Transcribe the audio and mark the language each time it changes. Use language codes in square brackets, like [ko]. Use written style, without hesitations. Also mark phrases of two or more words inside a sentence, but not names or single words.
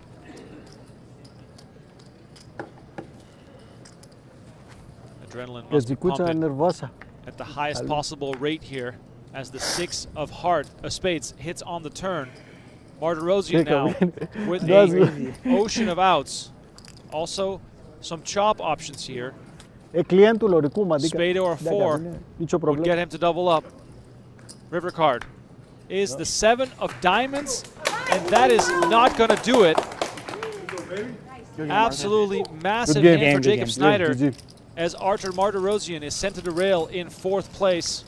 [en] Adrenaline must be [ro] Execuția [en] pumping [ro] nervoasă. [en] at the highest possible rate here as the 6 of spades hits on the turn. Martirosyan now with an ocean of outs. Also, some chop options here. [ro] E clientul oricum, adică [en] Spade or [ro] dacă 4 vine, nicio [en] would get [ro] problemă. [en] him to double up. River card is the 7 of diamonds, and that is not going to do it. Absolutely massive Good game, hand for good Jacob game. Schneider GG. as Artur Martirosyan is sent to the rail in 4th place.